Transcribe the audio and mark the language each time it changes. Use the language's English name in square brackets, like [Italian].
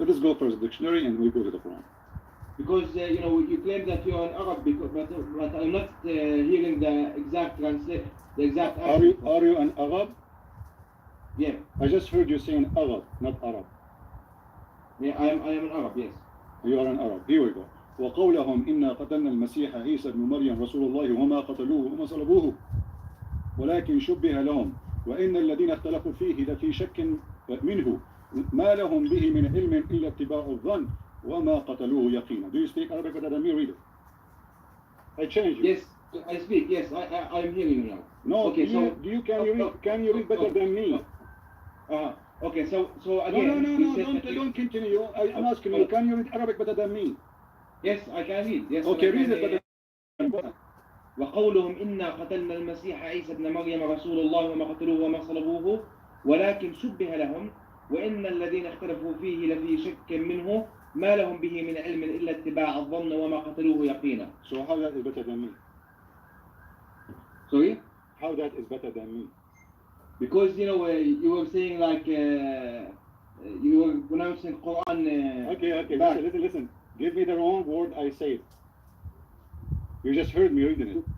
[English] Let us go for the dictionary and we go to the Quran. Because you claim that you are an Arab, but I'm not hearing the exact translation. The exact. Are you an Arab? Yeah. I just heard you saying Arab, not Arab. Yeah, I am an Arab. Yes. You are an Arab. Here we go. [Arabic] وقولهم إنا قتلنا المسيح عيسى ابن مريم رسول الله وما قتلوه وما صلبوه ولكن شبه لهم وإن الذين اختلفوا فيه لفي شك منه ما لهم به من علم إلا اتباع الظن وما قتلوه يقينا. [English] Do you speak Arabic better than me? Read it. I changed you. Yes, I speak. Yes, I'm hearing you now. No, Okay, can you read better than me? Okay, so again. No, don't continue. I'm asking you, can you read Arabic better than me? Yes, I can read. Yes. Okay, read it better. [Arabic] وقولهم إنا قتلنا المسيح عيسى ابن مريم رسول الله وما قتلوه وما صلبوه ولكن شبه لهم وإن الذين اختلفوا فيه لفي شك منه ما لهم به من علم إلا اتباع الظن وما قتلوه يقينا. [English] So how that is better than me? Sorry? How that is better than me? Because you were saying like you were pronouncing Quran. Okay. Listen. Give me the wrong word I said. You just heard me reading it.